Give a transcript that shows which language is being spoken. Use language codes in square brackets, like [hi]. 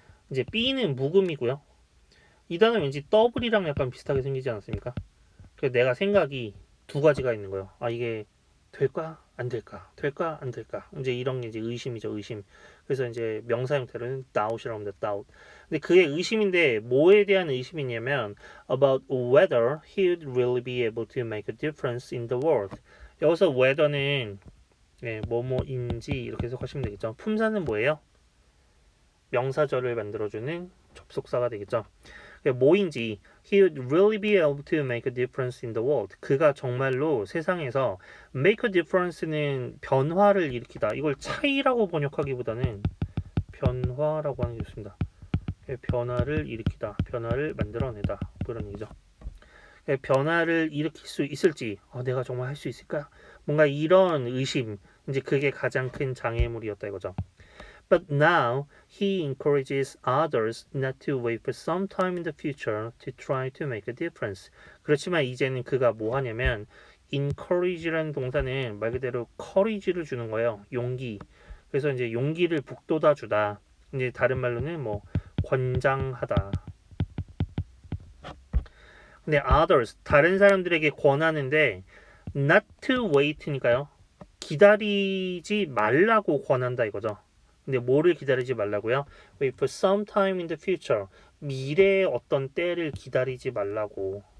[ko] 이제 B는 묵음이고요. 이 단어 왠지 더블이랑 약간 비슷하게 생기지 않았습니까? 그래서 내가 생각이 두 가지가 있는 거예요. 아 이게 될까 안 될까 될까 안 될까 이제 이런 게 이제 의심이죠. 의심. 그래서 이제 명사 형태로는 doubt이라고 합니다. [en] doubt. [ko] 근데 그의 의심인데 뭐에 대한 의심이냐면 [en] about whether he'd really be able to make a difference in the world. [ko] 여기서 whether는 뭐뭐인지 이렇게 해석하시면 되겠죠. 품사는 뭐예요? 명사절을 만들어주는 접속사가 되겠죠. 뭐인지 [en] he would really be able to make a difference in the world. [ko] 그가 정말로 세상에서 [en] make a difference [ko] 는 변화를 일으키다. 이걸 차이라고 번역하기보다는 변화라고 하는 게 좋습니다. 변화를 일으키다. 변화를 만들어내다. 그런 얘기죠. 변화를 일으킬 수 있을지 내가 정말 할 수 있을까? 뭔가 이런 의심 이제 그게 가장 큰 장애물이었다 이거죠. [en] But now he encourages others not to wait for some time in the future to try to make a difference. [ko] 그렇지만 이제는 그가 뭐 하냐면 encourage라는 동사는 말 그대로 courage를 주는 거예요. 용기. 그래서 이제 용기를 북돋아 주다. 이제 다른 말로는 뭐 권장하다. 근데 others 다른 사람들에게 권하는데 [en] not to wait [ko] 니까요. 기다리지 말라고 권한다 이거죠. 근데 뭐를 기다리지 말라고요? [en] Wait for some time in the future. [ko] 미래의 어떤 때를 기다리지 말라고.